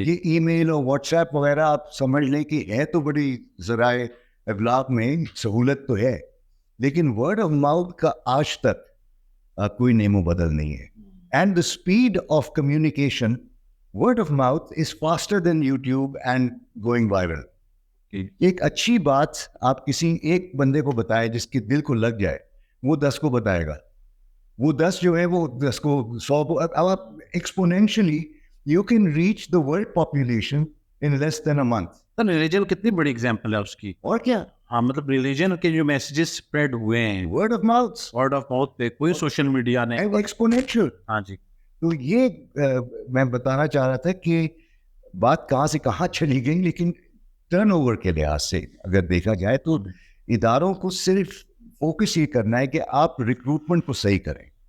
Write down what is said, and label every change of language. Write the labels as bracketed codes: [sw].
[ur] یہ ای میل اور what's app وغیرہ آپ سمجھ لیں کہ ہے تو بڑی ذرائع ابلاغ میں سہولت تو ہے، لیکن ورڈ آف ماؤتھ کا آج تک کوئی نیم و بدل نہیں ہے. [en] And the speed of communication, word of mouth is faster than YouTube and going viral. [ur] ایک اچھی بات آپ کسی ایک بندے کو بتائے جس کے دل کو لگ جائے، وہ 10 کو بتائے گا. وہ 10 جو ہے وہ 10 کو 100 کو. اب آپ [en] Exponentially you can reach the world population in less than a month. [ur] Religion کتنی بڑی ایگزامپل ہے اس کی. اور کیا، ہاں، مطلب ریلیجن کے جو میسیجز اسپریڈ ہوئے ہیں ورڈ آف ماؤتھ پہ، کوئی سوشل میڈیا نے. ایکسپونینشل. ہاں جی. تو یہ میں بتانا چاہ رہا تھا کہ بات کہاں سے کہاں چلی گئی، لیکن ٹرن اوور کے لحاظ سے اگر دیکھا جائے تو اداروں کو صرف فوکس یہ کرنا ہے کہ آپ ریکروٹمنٹ کو صحیح کریں.